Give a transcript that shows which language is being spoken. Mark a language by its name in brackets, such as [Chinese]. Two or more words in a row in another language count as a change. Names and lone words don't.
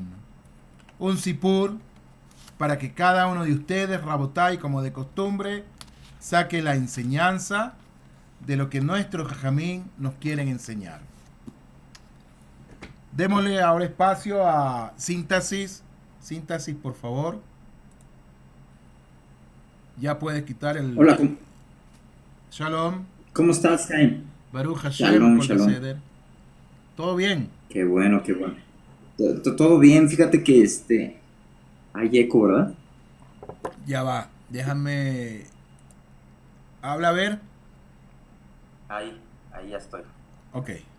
[Spanish] Un sipur para que cada uno de ustedes, Rabotai, como de costumbre, saque la enseñanza de lo que nuestros jajamín nos quieren enseñar. Démosle ahora espacio a Síntesis. Síntesis, por favor. Ya puedes quitar el... Hola, Shalom. ¿cómo estás, Jaime? [Hebrew] ברוך השם. [Spanish] Shalom, shalom. ¿Todo bien? Qué bueno, qué bueno. Todo bien, fíjate que hay eco, ¿verdad? Ya va. Déjame... Habla a ver. Ahí ya estoy. Ok.